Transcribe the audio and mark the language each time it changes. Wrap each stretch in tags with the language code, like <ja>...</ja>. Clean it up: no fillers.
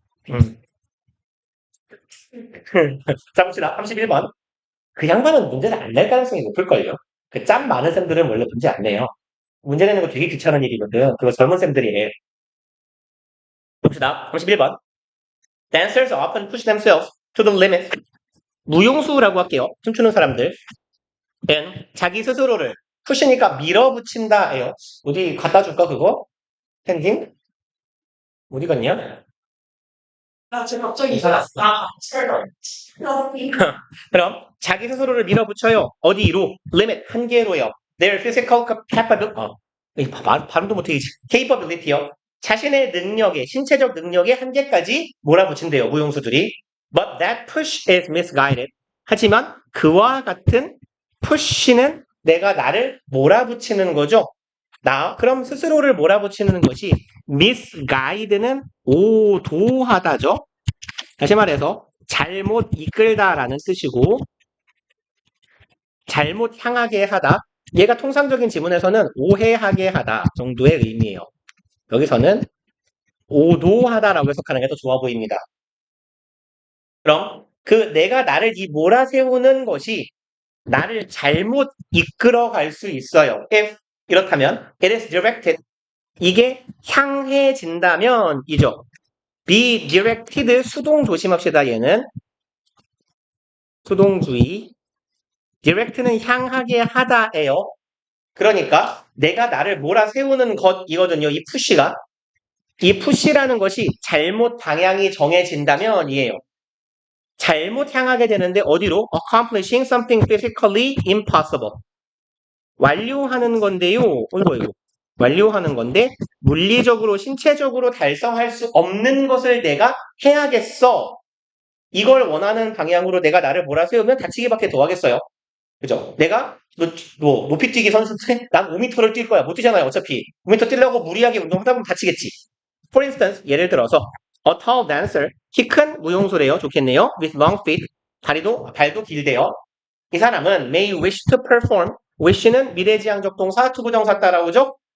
<ko>음. 자, 봅시다. 31번. 그 양반은 문제를 안 낼 가능성이 높을걸요. 그 짬 많은 쌤들은 원래 문제 안 내요. 문제 내는 거 되게 귀찮은 일이거든. 그거 젊은 쌤들이 해. 봅시다. 31번.</ko> <en>Dancers often push themselves to the limit.</en> <ko>무용수라고 할게요. 춤추는 사람들. 은 자기 스스로를 push니까 밀어붙인다예요. 어디 갖다 줄까 그거? 펜딩? 어디 갔냐? 아, 제가 갑자기 이사 났어. 설마. 그럼 자기 스스로를 밀어붙여요. 어디로? limit 한계로요.</ko> <en>Their physical capability.</en> <ko>발음도 못해. capability요. 자신의 능력에 신체적 능력의 한계까지 몰아붙인대요. 무용수들이.</ko> <en>But that push is misguided.</en> <ko>하지만 그와 같은 push는 내가 나를 몰아붙이는 거죠. 그럼 스스로를 몰아붙이는 것이 misguide는 오도하다죠. 다시 말해서 잘못 이끌다라는 뜻이고 잘못 향하게 하다. 얘가 통상적인 지문에서는 오해하게 하다 정도의 의미예요. 여기서는 오도하다라고 해석하는 게 더 좋아 보입니다. 그럼 내가 나를 이 몰아세우는 것이 나를 잘못 이끌어갈 수 있어요.</ko> <en>if 이렇다면 it is directed.</en> <ko>이게 향해진다면 이죠. be directed 수동 조심합시다. 얘는 수동주의. direct는 향하게 하다예요. 그러니까 내가 나를 몰아세우는 것이거든요. 이 푸시가. 이 푸시라는 것이 잘못 방향이 정해진다면 이에요. 잘못 향하게 되는데 어디로?</ko> <en>accomplishing something physically impossible.</en> <ko>완료하는 건데요. 이거. 완료하는 건데 물리적으로 신체적으로 달성할 수 없는 것을 내가 해야겠어. 이걸 원하는 방향으로 내가 나를 몰아세우면 다치기밖에 더 하겠어요. 그죠? 내가 높이뛰기 선수인데 난 5m를 뛸 거야. 못 뛰잖아요. 어차피 5m 뛰려고 무리하게 운동하다 보면 다치겠지. For instance, 예를 들어서 a tall dancer, 키 큰 무용수래요. 좋겠네요.</ko> <en>with long feet, 발도 길대요.</en> <ko>이 사람은 may wish to perform. wish는 미래지향적 동사, 투부정사 따라오죠.</ko>